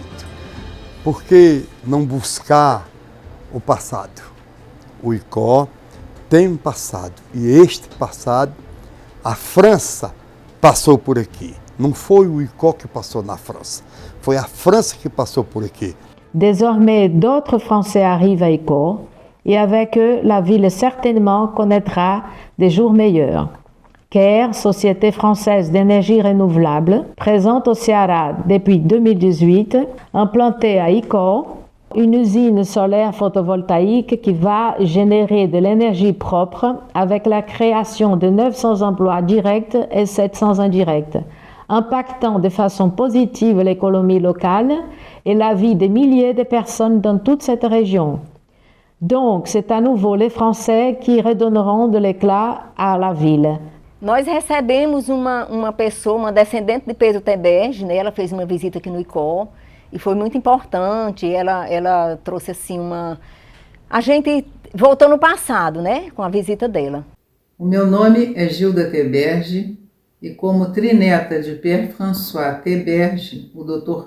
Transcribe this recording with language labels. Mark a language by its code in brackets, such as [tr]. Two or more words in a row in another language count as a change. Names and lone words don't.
[pt] Por que não buscar o passado? O ICO tem um passado, e este passado, a França passou por aqui. Não foi o ICO que passou na França, foi a França que passou por aqui. [fr] Désormais, d'autres Français arrivent à ICO, et avec eux, la ville certainement connaîtra des jours meilleurs. CARE, Société française d'énergie renouvelable, présente au Ceará depuis 2018, implantée à ICO, une usine solaire photovoltaïque qui va générer de l'énergie propre avec la création de 900 emplois directs et 700 indirects, impactant de façon positive l'économie locale et la vie de milliers de personnes dans toute cette région. Donc, c'est à nouveau les Français qui redonneront de l'éclat à la ville. [pt] Nós recebemos uma pessoa, uma descendente de Pedro Teberge, né? Ela fez uma visita aqui no ICO e foi muito importante. Ela trouxe assim A gente voltou no passado, né, com a visita dela. O meu nome é Gilda Teberge e como trineta de Pierre-François Teberge, o Dr.